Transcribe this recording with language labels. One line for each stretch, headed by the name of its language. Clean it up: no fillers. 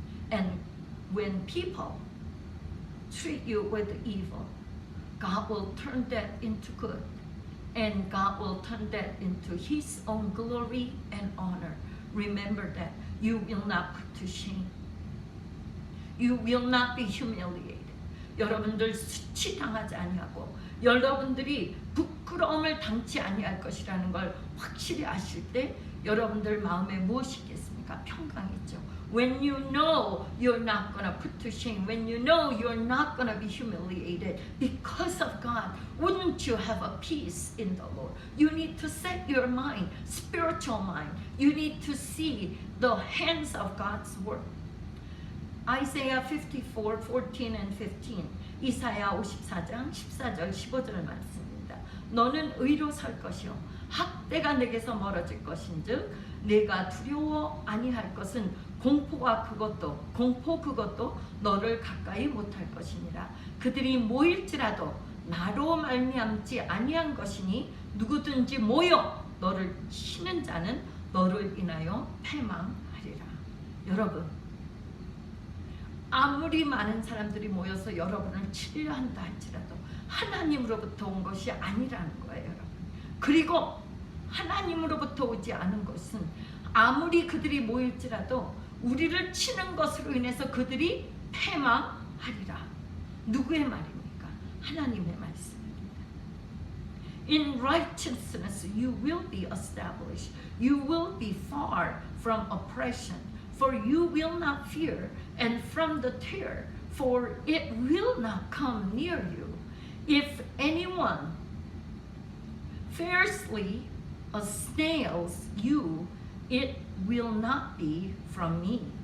English: And when people treat you with evil, God will turn that into good, and God will turn that into His own glory and honor. Remember that. You will not put to shame. You will not be humiliated.
Korean: 여러분들 수치당하지 아니하고 여러분들이 부끄러움을 당치 아니할 것이라는 걸 확실히 아실 때 여러분들 마음에 무엇이 있겠습니까? 평강이 있죠.
English: When you know you're not going to put to shame, when you know you're not going to be humiliated because of God, wouldn't you have a peace in the Lord? You need to set your mind, spiritual mind. You need to see the hands of God's work. Isaiah 54, 14 and 15.
Korean: 이사야 54장 14절 15절 말씀입니다. 너는 의로 설 것이요 학대가 내게서 멀어질 것인즉 내가 두려워 아니할 것은 공포 그것도 너를 가까이 못할 것이니라. 그들이 모일지라도 나로 말미암지 아니한 것이니 누구든지 모여 너를 치는 자는 너를 인하여 패망하리라. 여러분, 아무리 많은 사람들이 모여서 여러분을 치려 한다 할지라도 하나님으로부터 온 것이 아니라는 거예요, 여러분. 그리고 하나님으로부터 오지 않은 것은 아무리 그들이 모일지라도 우리를 치는 것으로 인해서 그들이 패망하리라. 누구의 말입니까? 하나님의 말씀입니다.
English: In righteousness you will be established. You will be far from oppression. For you will not fear, and from the terror, for it will not come near you. If anyone fiercely assails you, it will not be from me.